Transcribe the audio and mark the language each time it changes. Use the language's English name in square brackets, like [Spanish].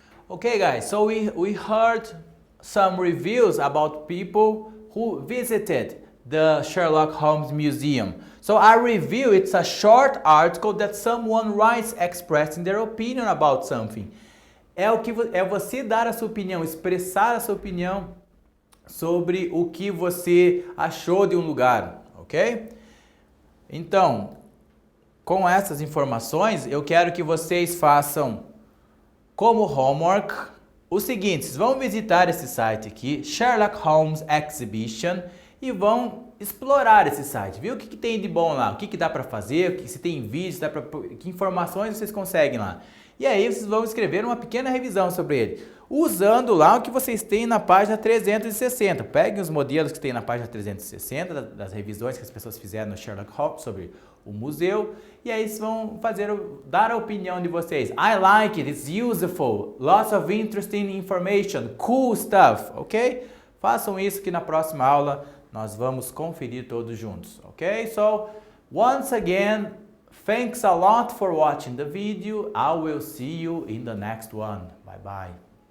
[English] Okay, guys, so we heard some reviews about people who visited the Sherlock Holmes Museum. So a review, it's a short article that someone writes expressing their opinion about something. [Portuguese] É você dar a sua opinião, expressar a sua opinião sobre o que você achou de um lugar, ok? Então, com essas informações, eu quero que vocês façam como homework o seguinte: vocês vão visitar esse site aqui, Sherlock Holmes Exhibition, e vão explorar esse site, viu? O que tem de bom lá, o que dá para fazer, se tem vídeos, que informações vocês conseguem lá. E aí vocês vão escrever uma pequena revisão sobre ele, usando lá o que vocês têm na página 360. Peguem os modelos que tem na página 360, das revisões que as pessoas fizeram no Sherlock Holmes sobre o museu, e aí vocês vão dar a opinião de vocês. [English] I like it, it's useful, lots of interesting information, cool stuff, ok? [Portuguese] Façam isso que na próxima aula nós vamos conferir todos juntos, ok? [English] So, once again, thanks a lot for watching the video. I will see you in the next one. Bye bye.